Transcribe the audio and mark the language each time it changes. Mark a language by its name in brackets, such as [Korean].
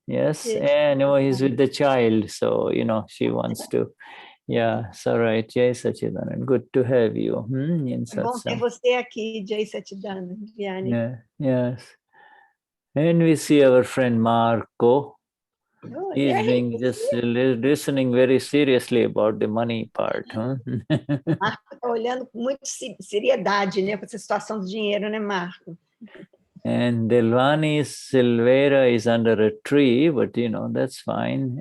[English] Yes, and he's with the child, so you know she wants to. Yeah, so right, Jai Sachidanand. Good to have you. In [Portuguese] bom ter você aqui, Jai Sachidanand, Viviane. [English] Yeah, yes. And we see our friend Marco. He's being just listening very seriously about the money part. [Portuguese] Marco está olhando com muita seriedade, né, para essa situação do dinheiro, né, Marco? [English] And Delvani Silveira is under a tree, but you know, that's fine.